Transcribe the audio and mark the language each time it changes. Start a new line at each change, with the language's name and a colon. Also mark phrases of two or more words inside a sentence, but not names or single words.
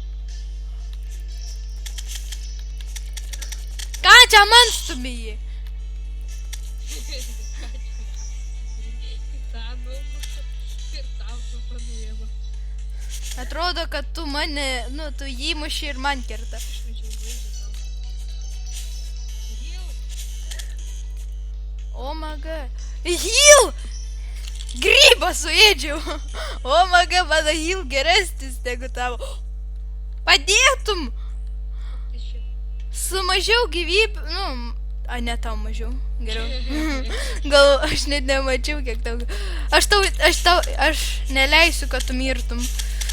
Lithuanian: Ką čia man stumėjai? Atrodo, kad tu mane, tu jį muši ir man kerta.
English: Oh my god.
Lithuanian: Heal! Grybą suėdžiau.
English: Oh my god,
Lithuanian: mano heal geresnis negu tavo. Padėtum! Su mažiau gyvybių, ne tau mažiau, geriau. Gal aš net nemačiau, kiek tau. Aš neleisiu, kad tu mirtum.